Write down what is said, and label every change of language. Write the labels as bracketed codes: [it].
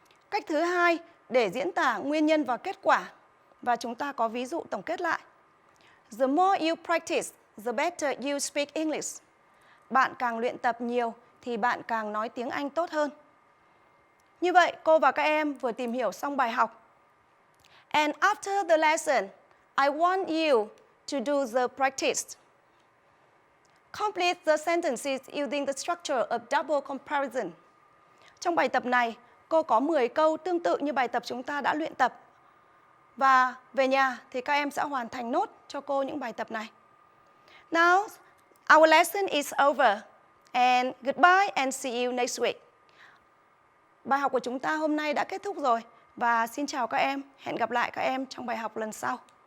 [vi] Cách thứ hai để diễn tả nguyên nhân và kết quả. Và chúng ta có ví dụ tổng kết lại. [en] The more you practice, the better you speak English. [vi] Bạn càng luyện tập nhiều thì bạn càng nói tiếng Anh tốt hơn. Như vậy, cô và các em vừa tìm hiểu xong bài học. [en] And after the lesson, I want you to do the practice. Complete the sentences using the structure of double comparison. [vi] Trong bài tập này, cô có 10 câu tương tự như bài tập chúng ta đã luyện tập. Và về nhà thì các em sẽ hoàn thành nốt cho cô những bài tập này. [en] Now, our lesson is over. And goodbye and see you next week. [vi] Bài học của chúng ta hôm nay đã kết thúc rồi. Và xin chào các em. Hẹn gặp lại các em trong bài học lần sau.